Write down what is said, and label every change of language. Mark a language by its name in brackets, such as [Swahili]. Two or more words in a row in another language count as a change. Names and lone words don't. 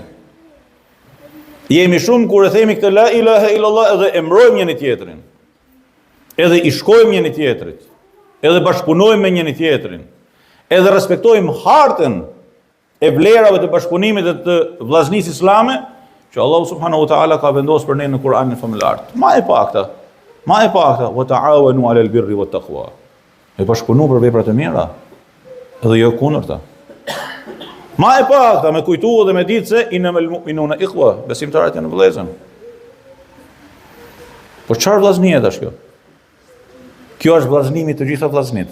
[Albanian] Jemi shumë kur e themi këtë [Arabic] لا إله إلا الله [Albanian] edhe e mbrojmë njëri tjetrin. Edhe i shkojmë njëri tjetrit. Edhe bashkëpunojmë me njëri tjetrin. Edhe respektojmë hartën e vlerave të bashkëpunimit dhe të vllaznisë islame që Allahu [Arabic] سبحانه وتعالى [Albanian] ka vendosur për ne në Kur'anin familjar. Ma e pakta, [Arabic] وتعاونوا على البر والتقوى. [Albanian] Me bashkëpunu për veprat e mira, edhe jo kundërta. Ma e pakta me kujtu dhe me ditë se [Arabic] إنما المؤمنون إخوة, [Albanian] besimtarët janë vëllezër. Po çfarë vllaznie është kjo? Kjo është vllaznimi të gjitha vllaznit.